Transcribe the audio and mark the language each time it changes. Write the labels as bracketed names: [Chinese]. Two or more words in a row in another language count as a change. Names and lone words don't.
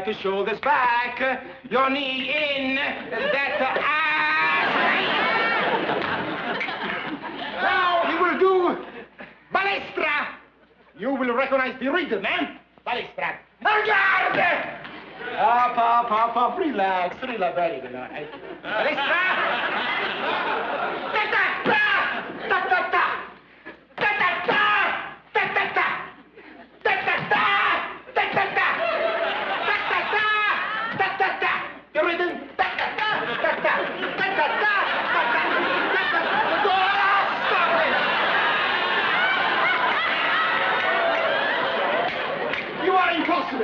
[English] The shoulders back. Your knee in. Now we will do balestra. You will recognize the rhythm, Balestra. Regard! Up. Relax. Very good. Balestra. Ta-ta-ta. The rhythm. You are impossible.